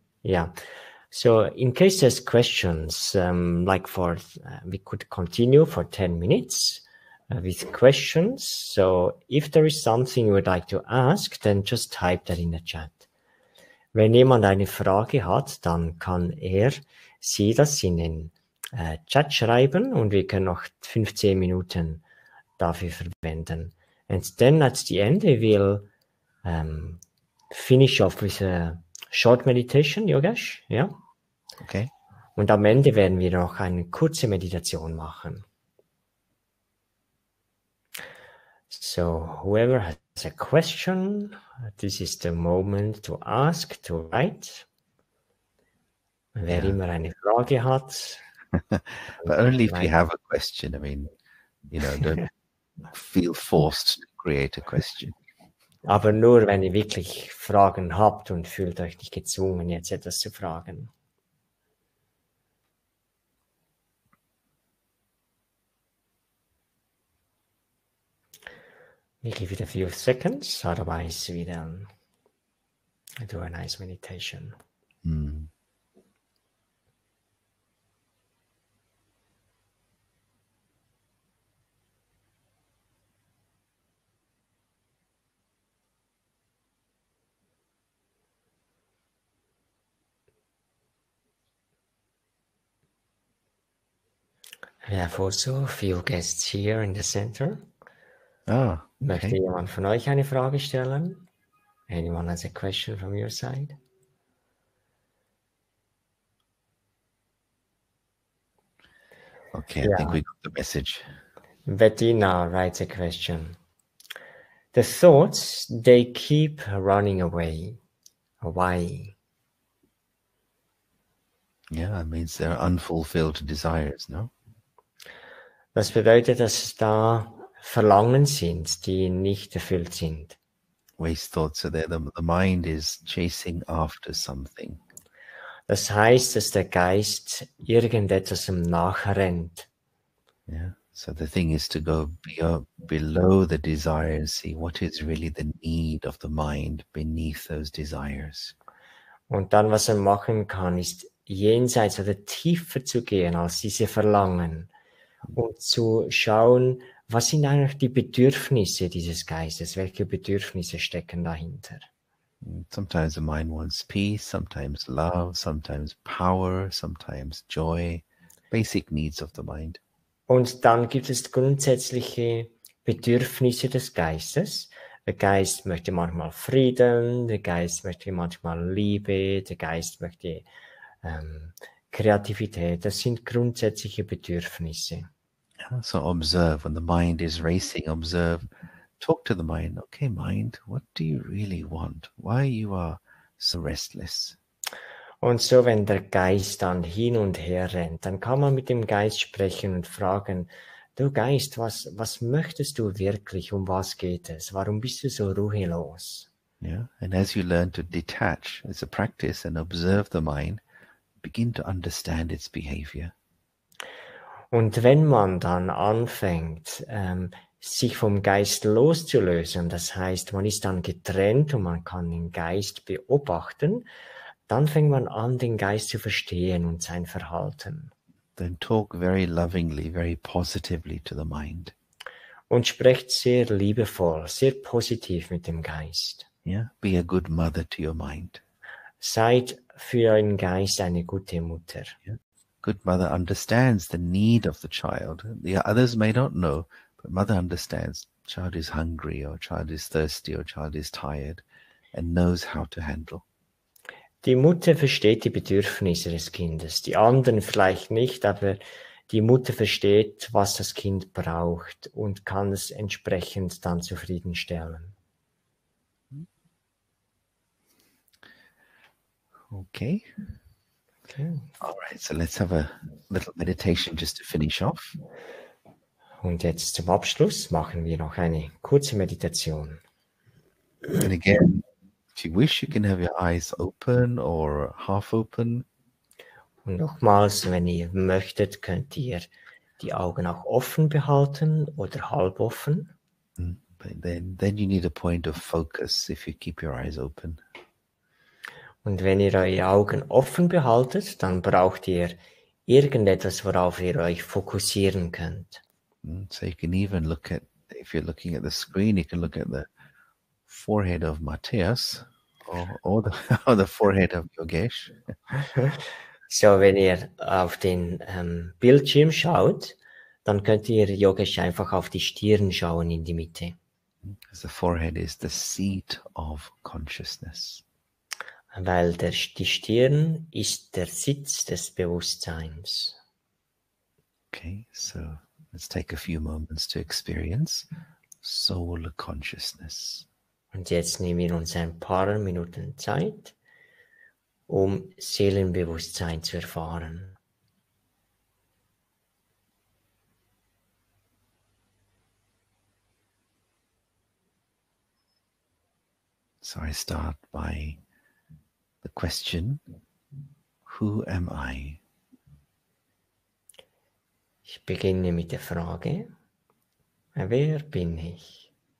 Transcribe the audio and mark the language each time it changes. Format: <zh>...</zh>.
<en>Yeah. So in case there's questions, we could continue for 10 minutes with questions. So if there is something you would like to ask, then just type that in the chat.</en> <de>Wenn jemand eine Frage hat, dann kann sie das in den Chat schreiben und wir können noch 15 Minuten dafür verwenden.</de> <en>And then at the end, we will finish off with a short meditation, Yogesh, ja? Okay.</en> <de>Und am Ende werden wir noch eine kurze Meditation machen.</de> <en>So, whoever has a question, this is the moment to ask, to write.</en> <de>Wer immer eine Frage hat.</de> <en>But only if you have a question. I mean, don't feel forced to create a question.</en> <de>Aber nur, wenn ihr wirklich Fragen habt und fühlt euch nicht gezwungen, jetzt etwas zu fragen.</de> <en>We give it a few seconds, otherwise we then do a nice meditation. We have also a few guests here in the center. Ah,</en> <de>Möchte</de> <en>okay.</en> <de>jemand von euch eine Frage stellen?</de> <en>Anyone has a question from your side? Okay, I think we got the message. Bettina writes a question. The thoughts, they keep running away. Why? Yeah, it means they're unfulfilled desires, no?</en> <de>Das bedeutet, dass da Verlangen sind, die nicht erfüllt sind.</de> <en>Waste thoughts are there. The mind is chasing after something.</en> <de>Das heißt, dass der Geist irgendetwas nachrennt.</de> <en>Yeah. So the thing is to go below the desires, see what is really the need of the mind beneath those desires.</en> <de>Und dann, was er machen kann, ist jenseits oder tiefer zu gehen als diese Verlangen und zu schauen, was sind eigentlich die Bedürfnisse dieses Geistes, welche Bedürfnisse stecken dahinter.</de> <en>Sometimes the mind wants peace, sometimes love, sometimes power, sometimes joy, basic needs of the mind.</en> <de>Und dann gibt es grundsätzliche Bedürfnisse des Geistes. Der Geist möchte manchmal Frieden, der Geist möchte manchmal Liebe, der Geist möchte Kreativität. Das sind grundsätzliche Bedürfnisse.</de> <en>So observe when the mind is racing, observe, talk to the mind. Okay, mind, what do you really want? Why you are so restless?</en> <de>Und so, wenn der Geist dann hin und her rennt, dann kann man mit dem Geist sprechen und fragen, du Geist, was möchtest du wirklich? Um was geht es? Warum bist du so ruhelos?</de> <en>Yeah, and as you learn to detach, it's a practice, and observe the mind, begin to understand its behavior.</en> <de>Und wenn man dann anfängt, sich vom Geist loszulösen, das heißt, man ist dann getrennt und man kann den Geist beobachten, dann fängt man an, den Geist zu verstehen und sein Verhalten.</de> <en>Then talk very lovingly, very positively to the mind.</en> <de>Und sprecht sehr liebevoll, sehr positiv mit dem Geist.</de> <en>Yeah, be a good mother to your mind.</en> <de>Seid für euren Geist eine gute Mutter.</de> <en>Yeah. Good mother understands the need of the child. The others may not know, but mother understands. Child is hungry, or child is thirsty, or child is tired, and knows how to handle.</en> <de>Die Mutter versteht die Bedürfnisse des Kindes, die anderen vielleicht nicht, aber die Mutter versteht, was das Kind braucht und kann es entsprechend dann zufriedenstellen.</de> <en>Okay. All right, so let's have a little meditation just to finish off.</en> <de>Und jetzt zum Abschluss machen wir noch eine kurze Meditation.</de> <en>And again, if you wish, you can have your eyes open or half open.</en> <de>Und nochmals, wenn ihr möchtet, könnt ihr die Augen auch offen behalten oder halb offen.</de> <en>But then you need a point of focus if you keep your eyes open.</en> <de>Und wenn ihr eure Augen offen behaltet, dann braucht ihr irgendetwas, worauf ihr euch fokussieren könnt.</de> <en>So you can even look at, if you're looking at the screen, you can look at the forehead of Matthias or the forehead of Yogesh.</en> <de>So, wenn ihr auf den Bildschirm schaut, dann könnt ihr Yogesh einfach auf die Stirn schauen in die Mitte.</de> <en>Because the forehead is the seat of consciousness.</en> <de>Weil die Stirn ist der Sitz des Bewusstseins.</de> <en>Okay, so let's take a few moments to experience soul consciousness.</en> <de>Und jetzt nehmen wir uns ein paar Minuten Zeit, um Seelenbewusstsein zu erfahren.</de> <en>So I start by the question, who am I?</en> <de>Ich beginne mit der Frage, wer bin ich?</de>